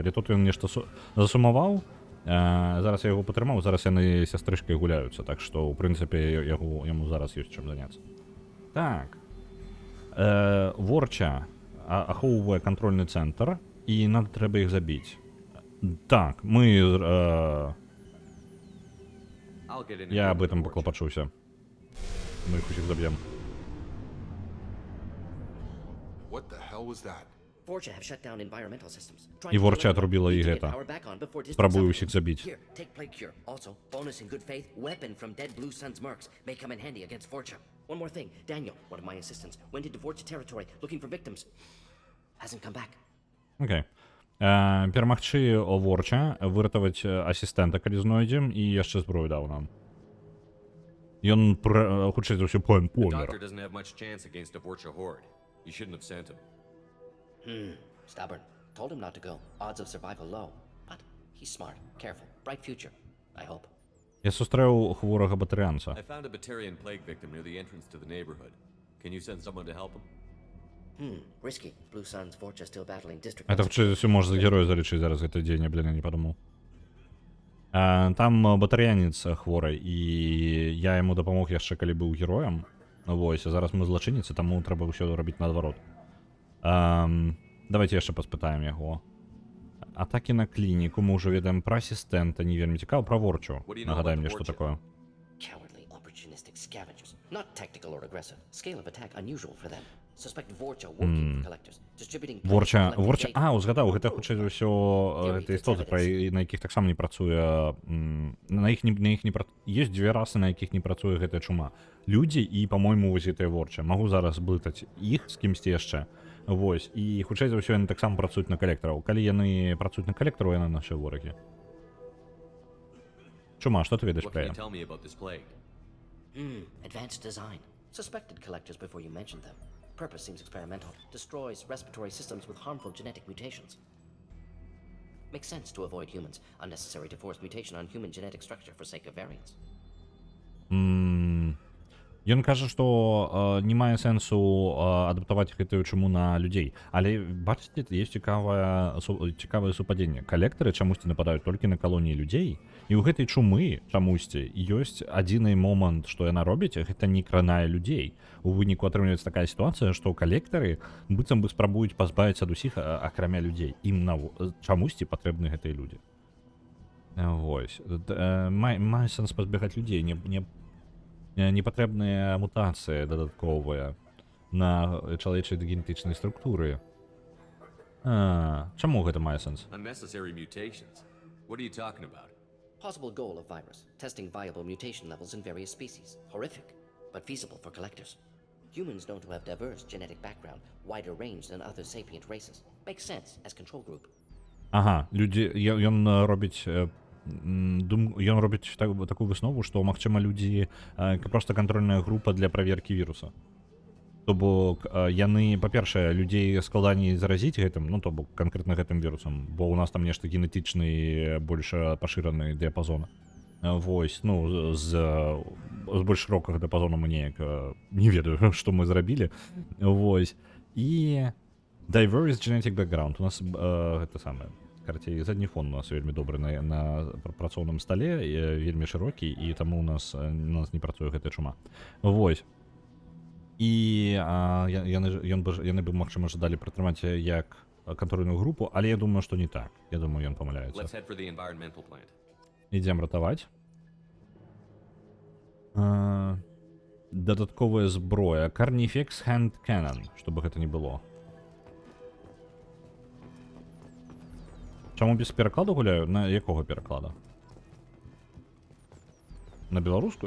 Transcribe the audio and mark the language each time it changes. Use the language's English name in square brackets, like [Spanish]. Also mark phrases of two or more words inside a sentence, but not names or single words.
[Belarusian] Але тут ён нешта засумаваў, зараз я яго патрымаў, зараз яны сястрычкай гуляюцца, так што, ў прынцыпе, яму зараз ёсць чым заняцца. Так. Ворча ахоўвае кантрольны цэнтр, і нам трэба іх забіць. Так, мы... [Russian] Я об этом [Belarusian] паклапачуся. Мы іх усіх заб'ем. [English] Vorcha have shut down environmental systems. [Belarusian] І Ворча отрубила і гэта. Спрабую усіх забіць. [English] Here, take plague cure. Also, bonus in good faith, weapon from dead Blue Sun's mercs may come in handy against Vorcha. One more thing, Daniel, one of my assistants, went into Vorcha territory looking for victims. Hasn't come back. [Belarusian] Окей. Перамагчы Ворча, выратаваць асістэнта, калі знойдзем, і яшчэ зброю даў нам. Ён, хутчэй за ўсё, [English] The [Belarusian] помер. [English] doctor doesn't have much chance against a Vorcha horde. You shouldn't have sent him. Stubborn. Told him not to go. Odds of survival low. But he's smart, careful, bright future. I hope. [Belarusian] Я сустрэў хворага батарыянца. [English] I found a Batarian plague victim near the entrance to the neighborhood. Can you send someone to help him? Risky. Blue Sun's Vorcha still battling district. [Belarusian] Это хутчэй за ўсё можа за героя залічыць зараз гэты дзень, я, блин, не падумаў. Там батарыянец хворы, і я яму дапамог яшчэ, калі быў героем. Вось, а зараз мы злачынніцы, таму трэба ўсё рабіць наадварот. Давайте яшчэ паспытаем яго. Атакі на клініку, мы ўжо ведаем пра асістэнта, не вельмі цікава, пра Ворчу. Нагадай мне, што такое. [English] Cowardly, opportunistic scavengers. Not tactical or aggressive. Scale of attack unusual for them. Suspect Vorcha working for collectors. Distributing... [Belarusian] Ворча, узгадаў, гэта хутчэй за ўсё гэта істоты, на якіх таксама не працуе, на іх не працуе. Ёсць дзве расы, на якіх не працуе гэтая чума. Людзі і, па-мойму, вось гэтая Ворча. Магу зараз блытаць іх з кімсьці яшчэ. Вось, і хутчэй за ўсё яны таксама працуюць на калектараў. Калі яны працуюць на калектараў, яны нашы ворагі. Чума, што ты ведаеш What пра can you яе? tell me about this plague? Advanced design. Suspected collectors before you mentioned them. Purpose seems experimental. Destroys respiratory systems with harmful genetic mutations. Makes sense to avoid humans. Unnecessary to force mutation on human genetic structure for sake of variance. Ён кажа, што не мае сэнсу адаптаваць гэтую чуму на людзей. Але, бачыце, ёсць цікавае супадзенне. Калектары чамусьці нападаюць толькі на калоніі людзей, і ў гэтай чумы чамусьці ёсць адзіны момант, што яна робіць, гэта не кранае людзей. У выніку атрымліваецца такая сітуацыя, што калектары быццам бы спрабуюць пазбавіць ад усіх, акрамя людзей. Ім чамусьці патрэбны гэтыя людзі. Вось. Мае сэнс пазбегаць людзей, непатрэбныя мутацыі дадатковыя на чалавечай генетычнай структуры. Чаму гэта мае сэнс? [English] Unnecessary mutations. What are you talking about? Possible goal of virus. Testing viable mutation levels in various species. Horrific, but feasible for collectors. Humans known to have diverse genetic background, wider range than other sapient races. Makes sense as control group. [Belarusian] Ага, людзі, ён робіць такую выснову, што, магчыма, людзі проста кантрольная група для праверкі віруса. То бок яны, па-першае, людзей складаней заразіць гэтым, ну то бок канкрэтна гэтым вірусам, бо ў нас там нешта генетычны больш пашыраны дыяпазон. Вось, ну з больш шырокага дыяпазону мы неяк не ведаю, што мы зрабілі. Вось. І [English] diverse genetic background. [Belarusian] У нас гэта самае. Карацей, задні фон у нас вельмі добры на працоўным стале, вельмі шырокі, і таму у нас не працуе гэтая чума. Вось. І яны бы, магчыма, жадалі прытрымаць як кантрольную групу, але я думаю, што не так. Я думаю, ён памыляецца. [English] Let's head for the environmental plant. [Belarusian] Ідзем ратаваць. Дадатковая зброя. Carnifex Hand Cannon, чтобы гэта не было. Чаму без перакладу гуляю? На якога пераклада? На беларускую?